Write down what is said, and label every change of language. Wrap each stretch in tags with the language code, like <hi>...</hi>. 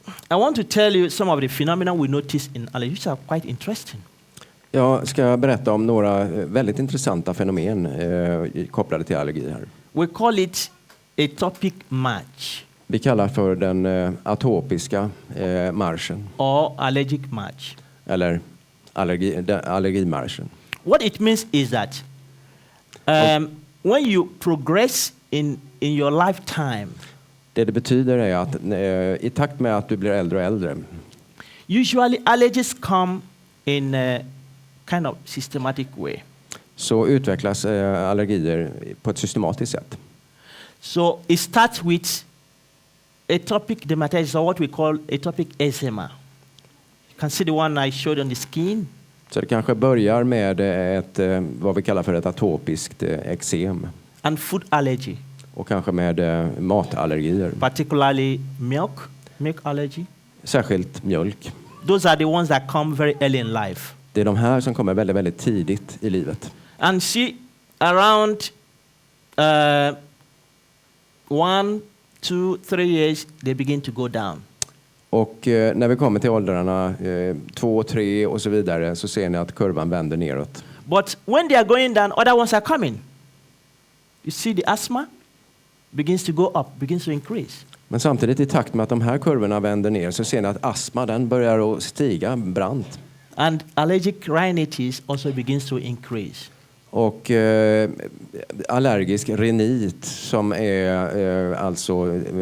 <en>I want to tell you some of the phenomena we notice in allergy, which are quite interesting.</en> <sv>Jag ska berätta om några väldigt intressanta fenomen kopplade till allergi här.</sv> <en>We call it atopic march.</en> <sv>Vi kallar för den atopiska marschen.</sv> <en>Or allergic march.</en> <sv>Eller allergimarschen.</sv> <en>What it means is that when you progress in your lifetime,</en> <sv>det betyder är att i takt med att du blir äldre och äldre,</sv> <en>usually allergies come in a kind of systematic way.</en> <sv>Så utvecklas allergier på ett systematiskt sätt.</sv> <en>So it starts with atopic dermatitis, or what we call atopic eczema. You can see the one I showed on the skin.</en> <sv>Så det kanske börjar med vad vi kallar för ett atopiskt eksem.</sv> <en>And food allergy.</en> <sv>Och kanske med matallergier.</sv> <en>Particularly milk allergy.</en> <sv>Särskilt mjölk.</sv> <en>Those are the ones that come very early in life.</en> <sv>Det är de här som kommer väldigt tidigt i livet.</sv> <en>And see, around 1, 2, 3 years, they begin to go down.</en> <sv>Och när vi kommer till åldrarna 2, 3 och så vidare så ser ni att kurvan vänder neråt.</sv> <en>But when they are going down, other ones are coming. You see the asthma begins to go up, begins to increase.</en> <sv>Men samtidigt i takt med att de här kurvorna vänder ner så ser ni att astma den börjar att stiga brant.</sv> <en>And allergic rhinitis also begins to increase.</en> <sv>Och allergisk rinit som är alltså</sv>